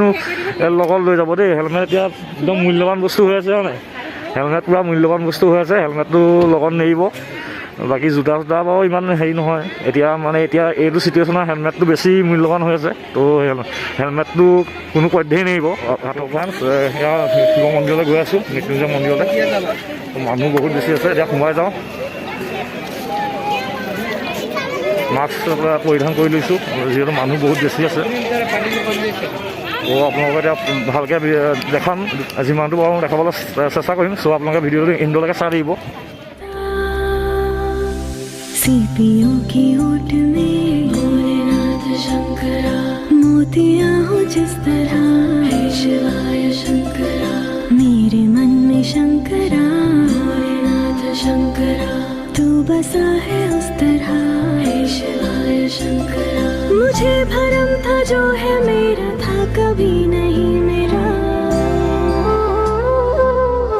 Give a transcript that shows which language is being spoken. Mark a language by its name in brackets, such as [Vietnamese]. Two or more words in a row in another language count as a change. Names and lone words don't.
[Assamese] লগত লৈ যাব দেই হেলমেট এতিয়া একদম মূল্যৱান বস্তু হৈ আছে হয় নাই হেলমেট পূৰা মূল্যৱান বস্তু হৈ আছে হেলমেটটো লগত নেৰিব বাকী জোতা বাৰু ইমান হেৰি নহয় এতিয়া এইটো চিটুৱেশ্যনত হেলমেটটো বেছি মূল্যৱান হৈ আছে তো হেলমেটটো কোনো পধ্যেই নেৰিব সেয়া শিৱ মন্দিৰলৈ গৈ আছোঁ মৃত্যুঞ্জয় মন্দিৰলৈ মানুহ বহুত বেছি আছে এতিয়া সোমাই যাওঁ মাস্ক পৰিধান কৰি লৈছোঁ যিহেতু মানুহ বহুত বেছি আছে তো আপোনালোকে এতিয়া ভালকৈ দেখাম যিমানটো বাৰু দেখাবলৈ চেষ্টা কৰিম চ' আপোনালোকে ভিডিঅ'টো ইণ্ডলৈকে চাই দিব [Hindi] सीपियों की ओट में भोलेनाथ शंकरा मोतियां हो जिस तरह हे शिवाय शंकरा मेरे मन में शंकरा भोलेनाथ शंकरा तू बसा है उस तरह हे शिवाय शंकरा मुझे भरम था जो है मेरा था कभी नहीं मेरा